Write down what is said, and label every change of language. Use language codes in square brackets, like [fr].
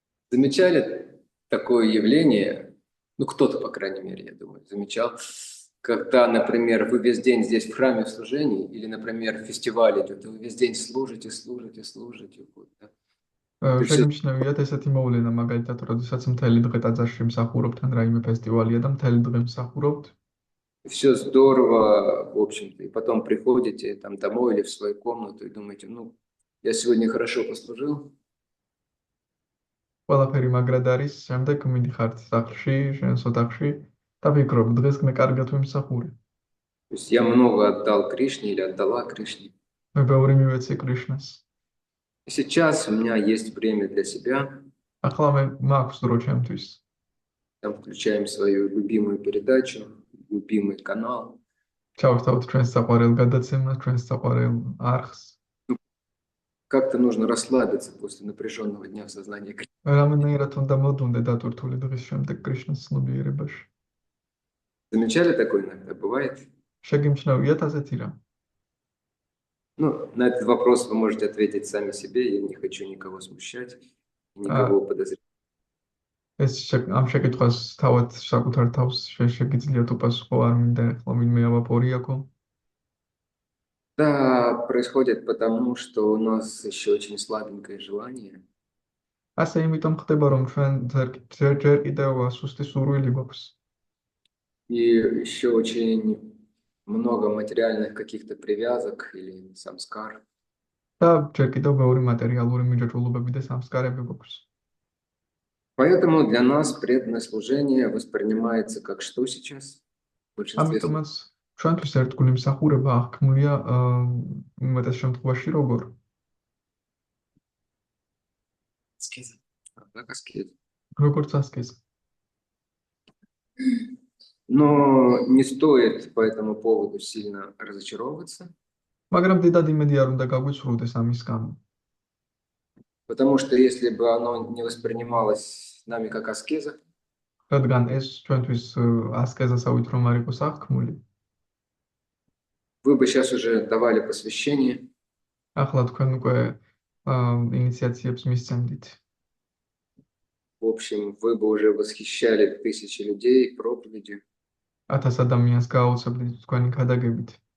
[ru] Замечали такое явление, ну кто-то, по крайней мере, я думаю, замечал, когда, например, вы весь день здесь в храме в служении, или, например, фестиваль идет, и вы весь день служите, вот, да. [ka] შეგიმჩნევიათ ესეთი მოვლენა, მაგალითად, როდესაც მთელი დღე ტაძარში მსახურობთ, ან რაიმე ფესტივალია და მთელი დღე მსახურობთ. [ru] Все здорово, в общем-то, и потом приходите там домой или в свою комнату и думаете, ну, я сегодня хорошо послужил. [ka] ყველაფერი მაგრად არის, შემდეგ მიდიხართ სახლში, შენს ოთახში და ფიქრობ, დღეს მე კარგად ვიმსახურე. [ru] То есть я много отдал Кришне или отдала Кришне. [ka] მე ბევრი მივეცი კრიშნას. [ru] И сейчас у меня есть время для себя. [ka] ახლა მე მაქვს დრო ჩემთვის. [ru] Там включаем свою любимую передачу, любимый канал. [ka] ჩავთავთ ჩვენს საყვარელ გადაცემას, ჩვენს საყვარელ არხს. [ru] Как-то нужно расслабиться после напряженного дня в сознании Кришны. [ka] რამენერად უნდა მოდუნდე დატვირთული დღის შემდეგ კრიშნას ცნობიერებაში. [ru] Замечали такое иногда? Бывает? [ka] შეგიმჩნევიათ ასეთი რამ? [ru] Ну, на этот вопрос вы можете ответить сами себе. Я не хочу никого смущать, никого подозревать. [ka] ამ შეკითხვას თავად საკუთარ თავს შეგიძლიათ უპასუხო, არ მინდა ახლა ვინმე ავაპორიაკო. [ru] Да, происходит потому, что у нас еще очень слабенькое желание. [ka] ასე იმიტომ ხდება, რომ ჩვენ ჯერ კიდევ სუსტი სურვილი გვაქვს. [ru] И еще очень много материальных каких-то привязок или самскар. [ka] და ჯერ კიდევ ბევრი მატერიალური მიჯაჭვულობები და სამსკარები გვაქვს. [ru] Поэтому для нас преданное служение воспринимается как что сейчас? В большинстве случаев. [ka] ამიტომაც ჩვენთვის ერთგული მსახურება აღქმულია უმეტეს შემთხვევაში როგორ? [ru] Как аскеза. [ka] როგორც ასკეზა. [ru] Но не стоит по этому поводу сильно разочаровываться. [ka] მაგრამ დიდად იმედი არ უნდა გაგვიცრუდეს ამის გამო. [ru] Потому что если бы оно не воспринималось нами как аскеза, [ka] რადგან ეს ჩვენთვის ასკეზასავით რომ არ იყოს აღქმული, [ru] вы бы сейчас уже давали посвящение. [ka] ახლა თქვენ უკვე ინიციაციებს მისცემდით. [ru] В общем, вы бы уже восхищали тысячи людей проповедью. [ka] 1000 ადამიანს გააუცებდით თქვენი ქადაგებით.